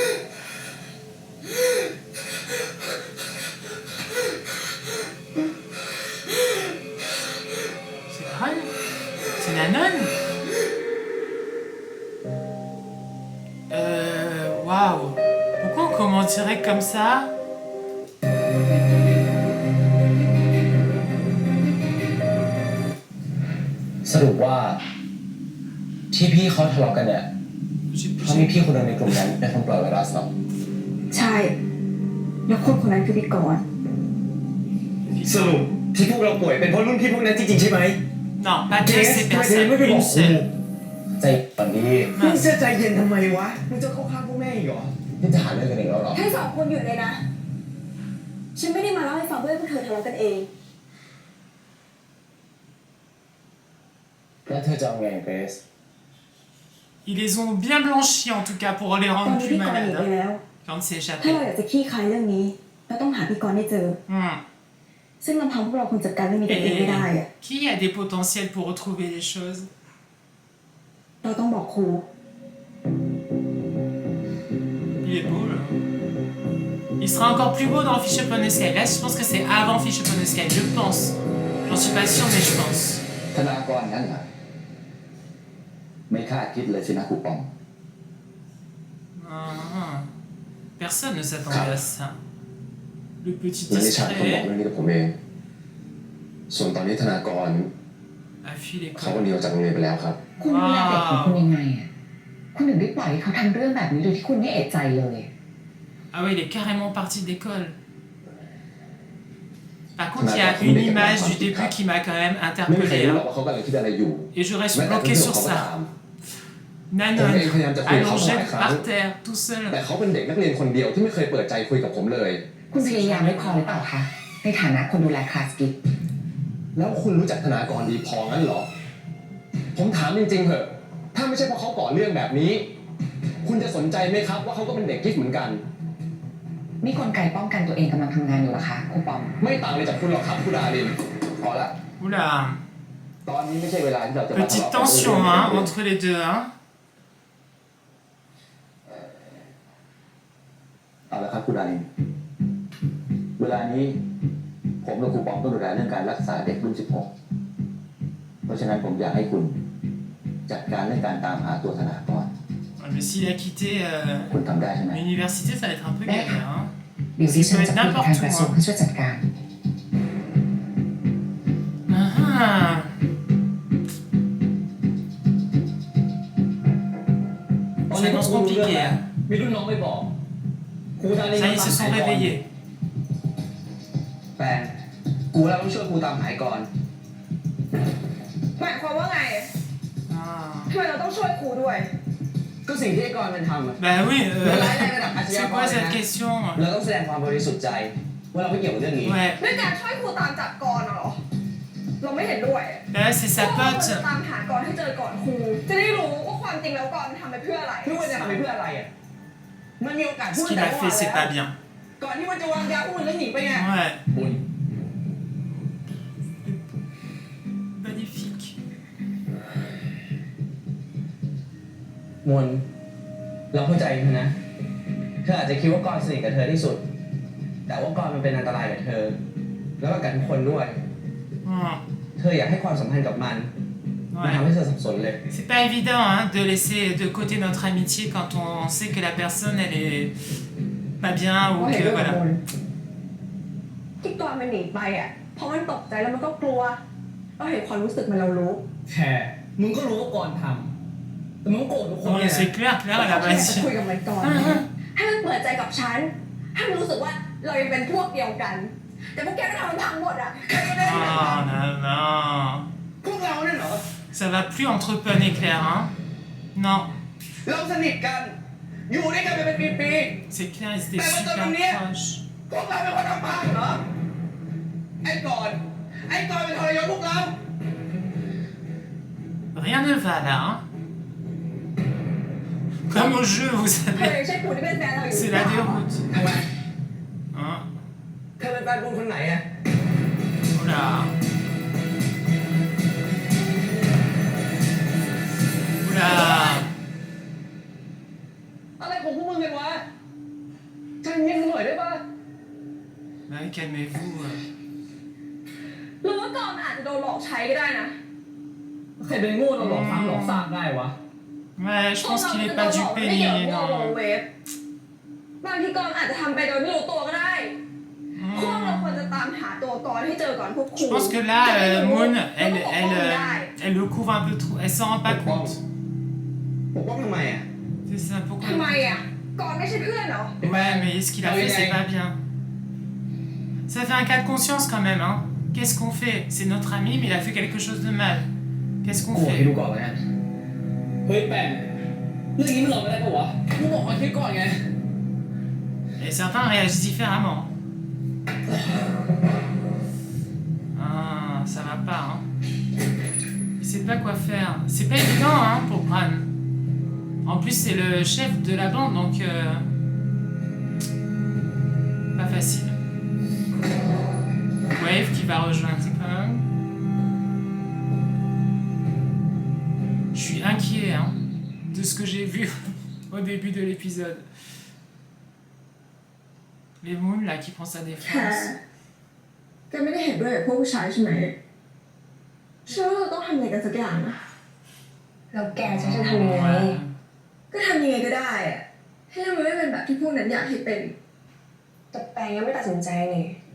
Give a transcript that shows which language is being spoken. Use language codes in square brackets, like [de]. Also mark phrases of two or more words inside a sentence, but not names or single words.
[fr] C'est Ron? C'est Nanon? Waouh! Pourquoi on commence direct comme ça? [th] สรุปว่าที่พี่เขาทะเลาะกันเนี่ยเขามีพี่คนหนึ่งในกลุ่มนั้นเป็นคนปล่อยไวรัสเหรอ ใช่แล้วคนนั้นคือพี่กรณ์ สรุปที่พวกเราป่วยเป็นเพราะรุ่นพี่พวกนั้นจริงๆใช่ไหม [fr] Non, pas toutes ces personnes, une seule. [th] ใจตอนนี้มึงจะใจเย็นทำไมวะมึงจะเข้าข้างพวกแม่อีกเหรอนี่จะหาเรื่องกันอีกแล้วเหรอ ให้สองคนหยุดเลยนะฉันไม่ได้มาเล่าให้ฟังเพื่อให้พวกเธอทะเลาะกันเอง แล้วเธอจะเอาไงเกรซ [fr] Ils les ont bien blanchis en tout cas pour les [th] ตอน [fr] rendre [th] นี้ [fr] plus [th] พี่กรณ์หนี [fr] malades [th] ไปแล้ว [fr] quand c'est [th] ถ้า [fr] échappé. [th] เราอยากจะคลี่คลายเรื่องนี้เราต้องหาพี่กรณ์ให้เจอซึ่งลำพังพวกเราคงจัดการเรื่องนี้กันเองไม่ได้อะ [fr] Qui a des potentiels pour retrouver les choses? [th] เราต้องบอกครู [fr] Il est beau là. Il sera encore plus beau dans Fish Upon a Sky. Là, je pense que c'est avant Fish Upon a Sky. Je pense. J'en suis pas sûr, mais je pense. [th] ธนากรงั้นเหรอไม่คาดคิดเลยสินะครูปอง [fr] Personne ne s'attendait à ça. Le petit [th] และนิชาคนบอก [fr] discret [th] เรื่องนี้กับผมเองส่วนตอนนี้ธนากร [fr] a fui [th] เขาก็ [fr] l'école. [th] หนีออกจากโรงเรียนไปแล้วครับ คุณดูแลเด็กของคุณยังไงอ่ะคุณถึงได้ปล่อยให้เขาทำเรื่องแบบนี้โดยที่คุณไม่เอะใจเลย [fr] Ah ouais, il est carrément parti d'école. Par contre, il y a une image du début qui m'a quand même [th] ไม่มีใคร [fr] interpellé. [th] รู้หรอกว่าเขากำลังคิดอะไรอยู่ [fr] Et je reste [th] แม้แต่ [fr] bloqué [th] เพื่อน [fr] sur [th] เขาก็ [fr] ça. [th] ตาม [fr] Nanon, allongé par terre, tout [th] แต่ [fr] seul. [th] เขาเป็นเด็กนักเรียนคนเดียวที่ไม่เคยเปิดใจคุยกับผมเลย คุณพยายามไม่พอหรือเปล่าคะในฐานะคนดูแลคลาสกิฟต์ แล้วคุณรู้จักธนากรดีพองั้นเหรอผมถามจริงๆเถอะถ้าไม่ใช่เพราะเขาก่อเรื่องแบบนี้คุณจะสนใจไหมครับว่าเขาก็เป็นเด็กกิฟต์เหมือนกัน นี่กลไกป้องกันตัวเองกำลังทำงานอยู่เหรอคะครูปอม ไม่ต่างเลยจากคุณหรอกครับคุณดารินพอละ [fr] Oula. [th] ตอนนี้ไม่ใช่เวลาที่เราจะมาทะ [fr] Petite [th] เลาะกัน [fr] tension hein, entre les deux. Hein. [th] เอาละครับคุณดารินเวลานี้ผมกับครูปองต้องดูแลเรื่องการรักษาเด็กรุ่น 16 เพราะฉะนั้นผมอยากให้คุณจัดการเรื่องการตามหาตัวธนากร [fr] Ouais, mais s'il a quitté [th] คุณทำได้ใช่ไหม [fr] l'université, ça va être un peu galère. Hein. [th] เดี๋ยวดิฉันจะคุยกับทางกระทรวงให้ช่วยจัดการ [fr] Ah. Ça annonce compliqué. Hein. [th] มีรุ่นน้องไม่บอกครูดาริน [fr] Ça y est, ils se sont réveillés. [th] แฟนกูเราต้องช่วยครูตามหายก่อน หมายความว่าไง [fr] Ah. [th] ทำไมเราต้องช่วยครูด้วย ก็สิ่งที่ไอ้กรมันทำอะ [fr] Bah oui, [th] ร้ายแรงระดับอาชญา [fr] c'est [th] ก [fr] quoi [th] รเลย [fr] cette [th] นะ [fr] question? [th] เราต้องแสดงความบริสุทธิ์ใจว่าเราไม่เกี่ยวกับเรื่องนี้ [fr] Ouais. [th] ด้วยการช่วยครูตามจับกรณ์เหรอ เรา ไม่เห็นด้วย [fr] Là, c'est sa [th] พวกเราควร [fr] pote. [th] จะตามหากรให้เจอก่อนครูจะได้รู้ว่าความจริงแล้วกรมันทำไปเพื่ออะไร พี่ว่าจะทำไปเพื่ออะไรอ่ะมันมีโอกาสพู [fr] Ce [th] ด [fr] qu'il [th] แต่ [fr] a [th] เมื่อ [fr] fait, [th] วาน [fr] c'est [th] แล้ [fr] pas [th] ว [fr] bien. [th] ก่อนที่มันจะวางยาอุ้มแล้วหนีไปไง [fr] Ouais. [th] บุญ [fr] Magnifique. [th] มนเราเข้าใจเธอนะ เธออาจจะคิดว่ากรสนิทกับเธอที่สุด แต่ว่ากรมันเป็นอันตรายกับเธอ แล้วก็กับทุกคนด้วย Hmm. เธออยากให้ความสัมพันธ์กับมัน มัน [fr] Ouais. [th] ทำให้เธอสับสนเลย [fr] C'est pas évident hein, de laisser de côté notre amitié quand on sait que la personne elle est pas bien [th] เพ [fr] ou [th] ราะเห็น [fr] que [th] ด้วยกับ [fr] voilà. [th] มูลที่กรมันหนีไปอ่ะเพราะมันตกใจแล้วมันก็กลัวเราเห็นความรู้สึกมันเรารู้ แค่มึงก็รู้ว่ากรทำแต่มึงก็โกรธทุกคน [fr] Ouais, [th] เนี่ย [fr] c'est clair, elle [th] เรา [fr] a [th] แค่ [fr] pas [th] อยากจะคุยกับมันก่อนให้มันเปิดใจกับฉันให้มันรู้สึกว่าเรายังเป็นพวกเดียวกัน แต่พวกแกก็ทำมันพังหมดอ่ะใครก็ได้ [fr] Oh non, non. [th] พวกเราเนี่ยเหรอ [fr] Ça va plus entre Pun et Claire, hein. Non, [th] เราสนิทกัน อยู่ด้วยกันเป็นปี [fr] c'est clair, ils étaient Mais super attends, proches. [th] ๆพวกเราเป็นคนทำพังเหรอ ไอ้กรเป็นทรยศพวกเรา [fr] Rien ne va là, hein. Comme au jeu, vous [th] เธอ [fr] savez. [th] ยังใช่ผู้ที่เป็นแฟนเราอยู่ [fr] C'est la déroute. [th] ทำไม [fr] Hein. [th] เธอเป็นแฟนบุญคนไหนอะ [fr] Oh là. Oh là. [th] อะไรของพวกมึงกันวะใจเย็นหน่อยได้ปะ [fr] Bah oui, calmez-vous. [th] หรือว่ากรมันอาจจะโดนหลอกใช้ก็ได้นะ ใครเป็นโง่เราหลอกซ้ำหลอกซากได้วะ [fr] Ouais, je pense qu'il est pas dupé ni [th] พวกเราจะโดนหลอกไม่เกี่ยวกับพวกวง [fr] non. [th] เวฟบางทีกรอาจจะทำไปโดยไม่รู้ตัวก็ได้ พวกเราควรจะตามหาตัวกรให้เจอก่อนพวกครู [fr] Je pense que là, Moon, elle le couvre un peu trop. Elle s'en rend pas compte. [th] ปกป้องทำไมอะ [fr] C'est ça, pourquoi? [th] ทำไมอ่ะกรไม่ใช่เพื่อนเหรอ [fr] Ouais, mais ce qu'il a fait, c'est pas bien. Ça fait un cas de conscience quand même, hein. Qu'est-ce qu'on fait? C'est notre ami, mais il a fait quelque chose de mal. Qu'est-ce [th] กู [fr] qu'on [th] บอกให้ [fr] fait? [th] ดูก่อนแล้วกันเฮ้ยแปมเรื่องนี้มันหลอกไม่ได้ปะวะกูบอกให้คิดก่อนไง [fr] Et certains réagissent différemment. Ah, ça va pas, hein. Il sait pas quoi faire. C'est pas évident, hein, pour Bran. En plus, c'est le chef de la bande, donc... Pas facile. Wave qui va rejoindre Punk. Je suis inquiet, hein, de ce que j'ai vu au début de l'épisode. Les Moon, là, qui prend sa [th] แค่ [fr] défense. [th] แกไม่ได้เห็นด้วยกับพวกผู้ชายใช่ไหมฉันว่าเราต้องทำยังไงกันสักอย่างนะ แล้วแกจะทำยังไง [fr] Ouais. [th] ก็ทำยังไงก็ได้อะให้เรื่องมันไม่เป็นแบบที่พวกนั้นอยากให้เป็น แต่แปงยังไม่ตัดสินใจนี่